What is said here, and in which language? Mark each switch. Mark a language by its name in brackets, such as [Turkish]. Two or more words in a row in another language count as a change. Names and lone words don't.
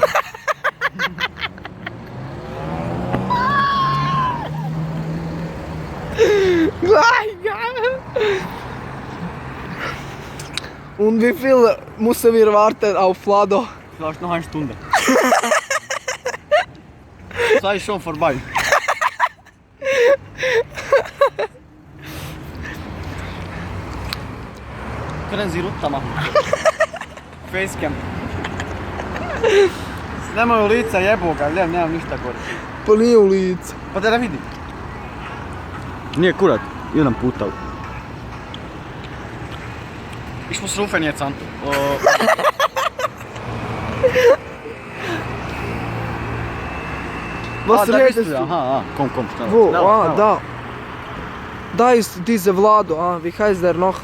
[German] Und wie viel müssen wir warten auf Vlado? Vielleicht noch eine Stunde. Sei schon vorbei. Können Sie runter machen? Facecam. [Serbian] Nemoj u lica, jebo ga, nemam ništa gore. Pa nije u lice. Pa da vidi. Nije kurat, jedan puta. [German] Ich muss rufen jetzt an. Was da bist redest du? du? Aha, komm, schnell. Wo? Schnell, Ah, schnell. da. Da ist diese Vlado. Ah, wie heißt der noch?